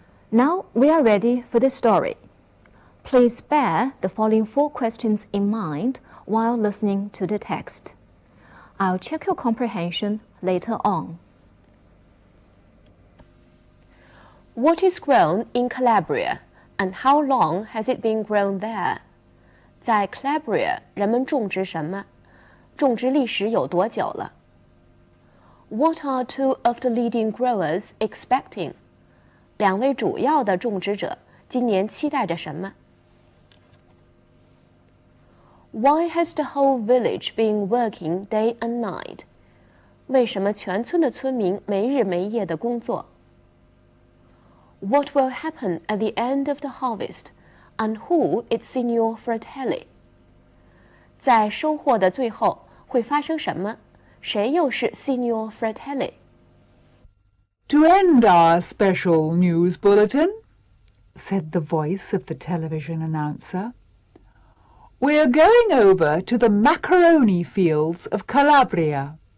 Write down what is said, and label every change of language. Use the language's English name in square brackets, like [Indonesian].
[English] Now we are ready for the story. Please bear the following 4 questions in mind while listening to the text. I'll check your comprehension later on. What is grown in Calabria, and how long has it been grown there? [Chinese] 在 Calabria 人们种植什么？种植历史有多久了？ [English] What are 2 of the leading growers expecting? [Chinese] 2位主要的种植者今年期待着什么？ [English] Why has the whole village been working day and night? [Chinese] 为什么全村的村民没日没夜的工作？ [English] What will happen at the end of the harvest, and who is Signor Fratelli? [Chinese] 在收获的最后会发生什么？谁又是 Signor Fratelli? [English] To end our special news bulletin, said the voice of the television announcer, we're going over to the macaroni fields of Calabria.